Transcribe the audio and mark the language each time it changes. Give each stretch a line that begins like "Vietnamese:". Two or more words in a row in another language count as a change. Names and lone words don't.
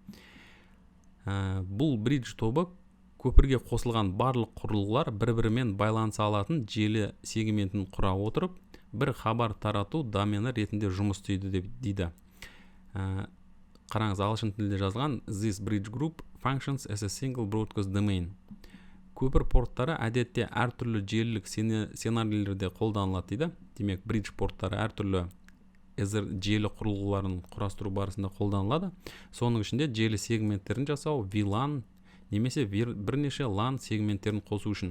Kazakh: Бұл bridge тобы көпірге қосылған барлық құрылғылар бір-бірімен байланыса алатын желі сегментін құра отырып, бір хабар тарату домені ретінде жұмыс істейді дейді. Қараңыз, ағылшын тілінде жазылған
English: This bridge group functions as a single broadcast domain.
Kazakh: Көпір порттары әдетте әртүрлі желілік сценарийлерде қолданылады дейді. Демек, bridge порттары әртүрлі желі құрылғыларын құрастыру барысында қолданылады. Соның ішінде желі сегменттерін жасау, VLAN немесе бірнеше LAN сегменттерін қосу үшін.